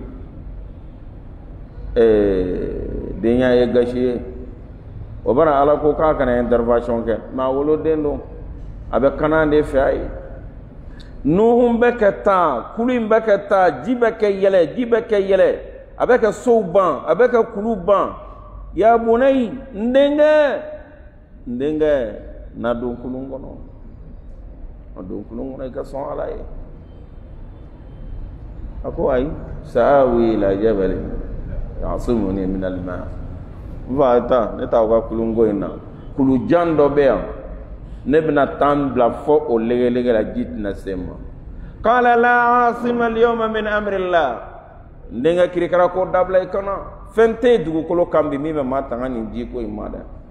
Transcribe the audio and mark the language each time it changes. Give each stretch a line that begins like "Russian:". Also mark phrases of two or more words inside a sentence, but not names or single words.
Bambara: denya ye gasi ye o bara Ala ko k'a kana intervention kɛ mais a woloden don a bɛ kanan de fɛ a ye Nuhu bɛ kɛ taa kulu in bɛ kɛ taa ji bɛ kɛ yɛlɛ ji bɛ kɛ yɛlɛ a bɛ kɛ sow ban a bɛ kɛ kulu ban
Arabic: يا بني
Bambara: n denkɛ na don kulun kɔnɔ a don kulun kɔnɔ i ka sɔn Ala ye a ko ayi
Arabic: سآوي إلى جبل يعصمني من الماء'
Bambara: n fa taa ne t'aw ka kulunko in na kulu jan dɔ bɛ yan ne bɛna tan bila fɔ o legelege la ji tɛna se ma
Arabic: قال لا عاصم اليوم من أمر الله
Bambara: n denkɛ kirikara ko dabila i kana fɛn tɛ yen dugukolo kan bi min bɛ maa tanga nin ji ko in ma dɛ